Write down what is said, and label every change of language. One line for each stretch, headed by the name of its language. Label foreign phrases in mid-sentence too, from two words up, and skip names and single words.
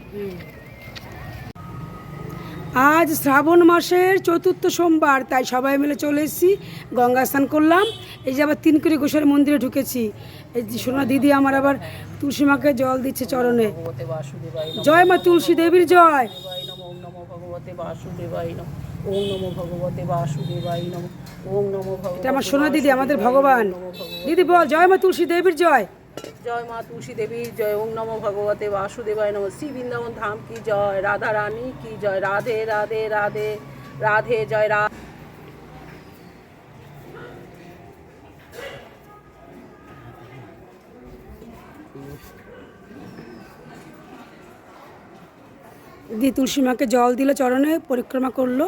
Bangla: আজ শ্রাবণ মাসের চতুর্থ সোমবার, তাই সবাই মিলে চলে এসেছি, গঙ্গা স্নান করলাম। এই যে আবার তিনকুড়ি গোসাইয়ের মন্দিরে ঢুকেছি। এই যে সোনা দিদি আমার আবার তুলসী মাকে জল দিচ্ছে চরণে। জয় মা তুলসী দেবীর জয়।
Sanskrit: ওম নমো ভগবতে বাসুদেবায় নমঃ। ওম নমো ভগবতে বাসুদেবায় নমঃ। ওম নমো ভগবতে।
Bangla: এটা আমার সোনা দিদি, আমাদের ভগবান। দিদি বল, জয় মা তুলসী দেবীর জয়। জয় মা তুলসী দেবীর জয়।
Sanskrit: ওম নমো ভগবতে বাসুদেবায় নমঃ।
Hindi: श्री वृन्दावन धाम की जय, राधा रानी की जय, राधे राधे राधे राधे जय रा।
Bangla: দিদি তুলসী মাকে জল দিল চরণে, পরিক্রমা করলো।